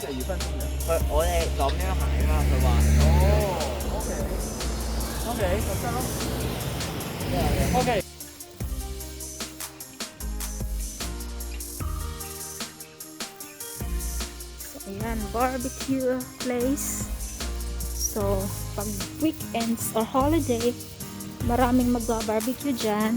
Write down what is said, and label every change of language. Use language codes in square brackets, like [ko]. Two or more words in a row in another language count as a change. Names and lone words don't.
[yue] 就2分鐘嘅。我哋咁樣行啊嘛，佢話。哦，OK，就得咯。OK。 [en] Ayan, barbecue place. [tl] So, pag [en] weekends or holiday, [tl] maraming mag-barbecue dyan.